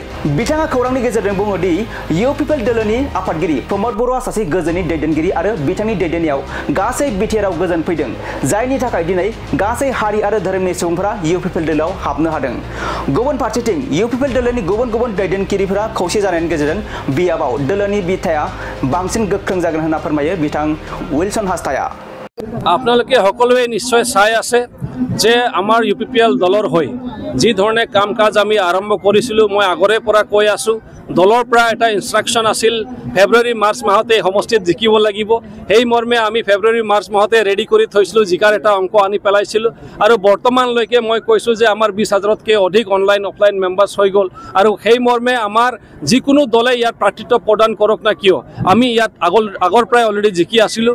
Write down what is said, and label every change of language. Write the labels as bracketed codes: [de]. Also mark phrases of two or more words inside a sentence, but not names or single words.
[brx] बिथाङा खौरांनि गेजेरजों बुङो दि इउ पिपल दोलोनि आफादगिरि प्रमद बर'आ सासे गोजोननि दैदेनगिरि आरो बिथांनि दैदेननायाव गासै बिटिआरआव गोजोन फैदों, जायनि थाखाय दिनै गासै हारि आरो धोरोमनि सुबुंफोरा इउ पिपल दोलोआव हाबनो हादों। गुबुन फारसेथिं इउ पिपल दोलोनि गुबुन गुबुन दैदेनगिरिफोरा खौसे जानायनि गेजेरजों बियाबाव दोलोनि बिथाया बांसिन गोख्रों जागोन होनना फोरमायो बिथां विल्सन हास्ताया। [as] আপোনালোকে সকলোৱে নিশ্চয় চাই আছে যে আমাৰ ইউপিপিএল দলৰ হৈ যি ধৰণে কাম কাজ আমি আৰম্ভ কৰিছিলোঁ মই আগৰে পৰা কৈ আছোঁ দলৰ পৰা এটা ইনষ্ট্ৰাকশ্যন আছিল ফেব্ৰুৱাৰী মাৰ্চ মাহতে সমষ্টিত জিকিব লাগিব। সেই মৰ্মে আমি ফেব্ৰুৱাৰী মাৰ্চ মাহতে ৰেডি কৰি থৈছিলোঁ, জিকাৰ এটা অংক আনি পেলাইছিলোঁ আৰু বৰ্তমানলৈকে মই কৈছোঁ যে আমাৰ 20,000তকৈ অধিক অনলাইন অফলাইন মেম্বাৰ্ছ হৈ গ'ল আৰু সেই মৰ্মে আমাৰ যিকোনো দলে ইয়াত প্ৰাৰ্থিত্ব প্ৰদান কৰক না কিয় আমি ইয়াত আগৰ পৰাই অলৰেডি জিকি আছিলোঁ।